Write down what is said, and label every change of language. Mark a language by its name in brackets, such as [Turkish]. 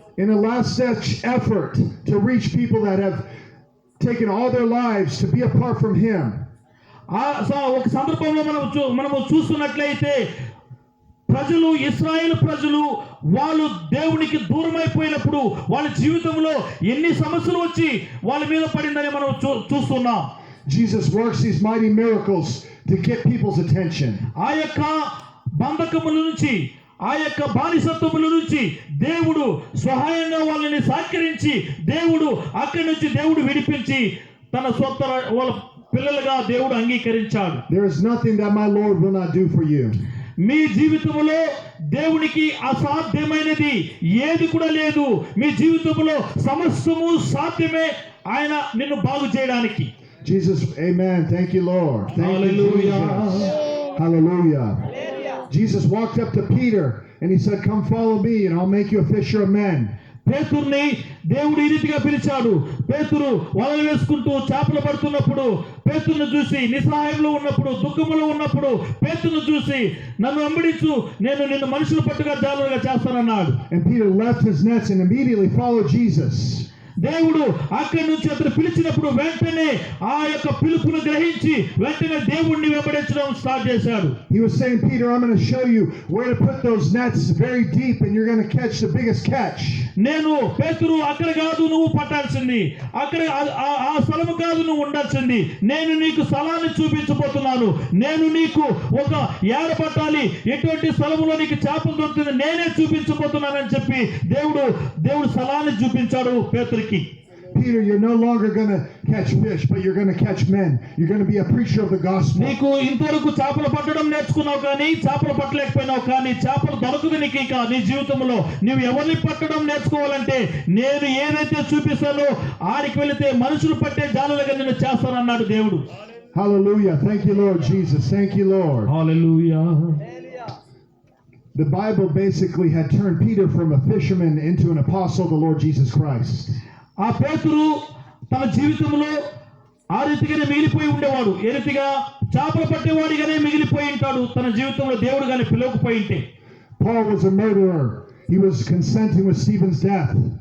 [English] In a last-ditch effort to reach people that have taken all their lives to be apart from Him. [Telugu] ఒక సందర్భంలో మనము చూస్తున్నట్లయితే ప్రజలు, ఇశ్రాయేలు ప్రజలు వాళ్ళు దేవునికి దూరమైపోయినప్పుడు వాళ్ళ జీవితంలో ఎన్ని సమస్యలు వచ్చి వాళ్ళ మీద పడిందని మనం చూస్తున్నాం. [English] Jesus works these mighty miracles to get people's attention. [Telugu] ఆ యొక్క బంధకముల నుంచి, ఆ యొక్క బానిసత్వముల నుంచి దేవుడు సహాయంగా వాళ్ళని సాకరించి దేవుడు అక్కడి నుంచి దేవుడు విడిపించి తన సొంత వాళ్ళ పిల్లలుగా దేవుడు అంగీకరించాడు. [English] There is nothing that my Lord will not do for you. [Telugu] మీ జీవితంలో దేవునికి అసాధ్యమైనది ఏది కూడా లేదు. మీ జీవితంలో సమస్తము సాధ్యమే ఆయన నిన్ను బాగు చేయడానికి. [English] Jesus, amen. Thank you, Lord. Thank Hallelujah. you, Jesus. Hallelujah. Jesus walked up to Peter and he said, "Come follow me and I'll make you a fisher of men." [Telugu] పేతురుని దేవుడు ఈ రీతిగా పిలిచాడు. పేతురు వలలు వేసుకుంటూ చేపలు పడుతున్నప్పుడు పేతురును చూసి, నిస్సహాయంలో ఉన్నప్పుడు, దుఃఖములో ఉన్నప్పుడు పేతురును చూసి, నన్ను వెంబడించు, నేను నిన్ను మనుషులు పట్టుగా జాలుగా చేస్తానన్నాడు. [English] And Peter left his nets and immediately followed Jesus. [Telugu] దేవుడు అక్కడి నుంచి అతను పిలిచినప్పుడు వెంటనే ఆ యొక్క పిలుపును గ్రహించి వెంటనే దేవుణ్ణి వెంబడించడం స్టార్ట్ చేశాడు. [English] He was saying, "Peter, I'm going to show you where to put those nets very deep and you're going to catch the biggest catch." [Telugu] నేను పేతురు అక్కడ కాదు నువ్వు పట్టాల్సింది, అక్కడ ఆ స్థలము కాదు నువ్వు ఉండాల్సింది, నేను నీకు స్థలాన్ని చూపించబోతున్నాను, నేను నీకు ఒక ఏడ పట్టాలి, ఎటువంటి స్థలములో నీకు చేపలు దొరుకుతుంది నేనే చూపించబోతున్నానని చెప్పి దేవుడు స్థలాన్ని చూపించాడు పేతురికి. [English] Peter, you're no longer going to catch fish, but you're going to catch men. You're going to be a preacher of the gospel. [Telugu] నీకు ఇంతవరకు చేపలు పట్టడం నేర్చుకున్నావు కానీ చేపలు పట్టలేకపోయినావు, కానీ చేపలు దొరకదు నీకు. ఇక నీ జీవితంలో నువ్వు ఎవరిని పట్టడం నేర్చుకోవాలంటే నేను ఏదైతే చూపిస్తానో ఆడికి వెళితే మనుషులు పట్టే జాలులుగా నిన్ను చేస్తానన్నాడు దేవుడు. [English] Hallelujah. Thank you, Lord Jesus. Thank you, Lord. [Telugu] Hallelujah. [English] The Bible basically had turned Peter from a fisherman into an apostle of the Lord Jesus Christ. [Telugu] ఆ పేతురు తన జీవితంలో ఆ రీతిగానే మిగిలిపోయి ఉండేవాడు. ఏ రీతిగా చేపలు పట్టేవాడిగానే మిగిలిపోయి ఉంటాడు తన జీవితంలో, దేవుడు గాని పిలవకపోయి ఉంటే. [English] Paul was a murderer. He was consenting with Stephen's death.